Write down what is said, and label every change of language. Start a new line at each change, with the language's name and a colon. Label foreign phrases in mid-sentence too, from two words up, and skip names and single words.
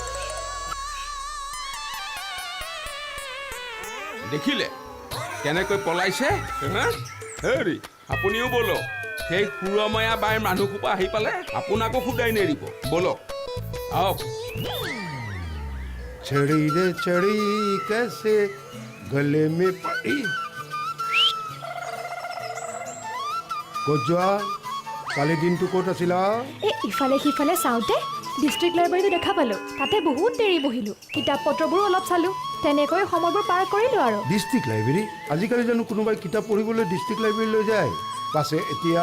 Assamese: দেখিলে কেনেকৈ পলাইছে হেৰি আপুনিও বলক সেই সুৰমায়া বাইৰ মানুহসোপা আহি পালে আপোনাকো সোধাই নেৰিব বলক আহক
Hindi: छड़ी रे छड़ी कैसे गले में पड़ी
Assamese: ক'ত যোৱা কালি দিনটো ক'ত আছিলা ইফালে সিফালে চাওঁতে
English: district library
Assamese: দেখা পালোঁ তাতে বহুত দেৰি বহিলোঁ কিতাপ পত্ৰবোৰো অলপ চালোঁ তেনেকৈ সময়বোৰ পাৰ কৰিলোঁ আৰু
English: district library
Assamese: আজিকালি জানো কোনোবাই কিতাপ পঢ়িবলৈ
English: district library
Assamese: যায় পাছে এতিয়া